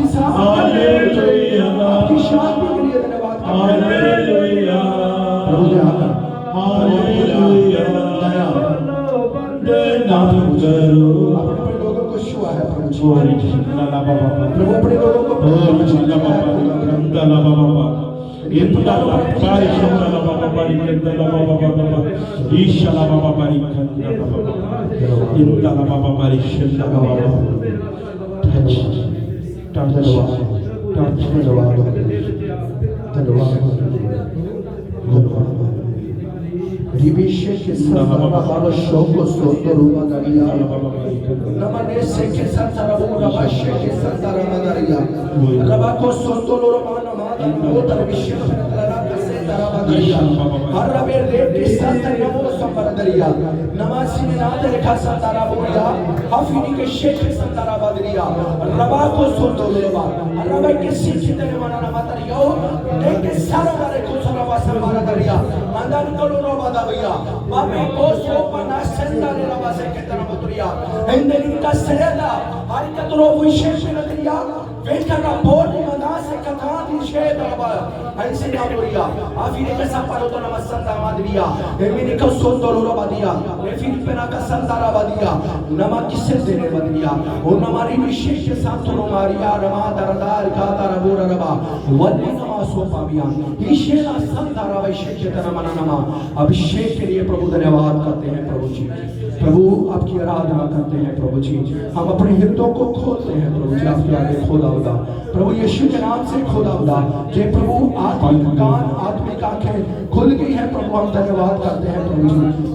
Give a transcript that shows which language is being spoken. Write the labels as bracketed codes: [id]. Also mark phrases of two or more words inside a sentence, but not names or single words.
[hi] हालेलुया आपकी शांति के लिए धन्यवाद हालेलुया प्रभु जी हालेलुया दया ना करो अपने लोगों को छुआ है प्रभु जी लाला बाबा प्रभु अपने लोगों को लाला बाबा इंदला बारिकंदला बाबा बारिकंदला बाबा ईशाला बाबा बारिकंदला बाबा इंदला बाबा बारिकंदला बाबा Ribishe ke santara baba shoko soto ruba daria. Namane se ke santara baba bashe ke santara madaria. Rabako soto ruba namada kota ribishe santara kase taraba daria. Arabe re ke santara baba sambara daria. Namasi ne nade rekha santara boria. Hafini ke sheke santara badaria. Rabako soto ruba. Arabe ke sikhi tere mana namadaria. Ke sara bare ko sara basa mara daria. Mandan kolo ruba daria. Babe ko sopa na senda ne raba se ke tara boria. Endeni ka sereda. Harika tro vishe daria. Vekara bodi manase katati sheda raba. Ainsi na boria. Afine ke saparo to namasanda madria. Emini ka soto ruba dia. Efini pena ka santara badia. Nama kisse dene badria. O namari vishe ke santoro maria rama daradar ka tara bora raba. Walli nama sopa biya. Ishe na santara vishe ke tara mana nama. अभिषेक के लिए प्रभु धन्यवाद करते हैं प्रभु जी। प्रभु आपकी आराधना करते हैं प्रभु जी। हम अपने हृदयों को खोलते हैं प्रभु जी आपके आगे खुदा खुदा प्रभु यीशु के नाम से खुदा खुदा जे प्रभु आत्मिक कान आत्मिक आंखें खुल गई है प्रभु हम धन्यवाद करते हैं प्रभु जी।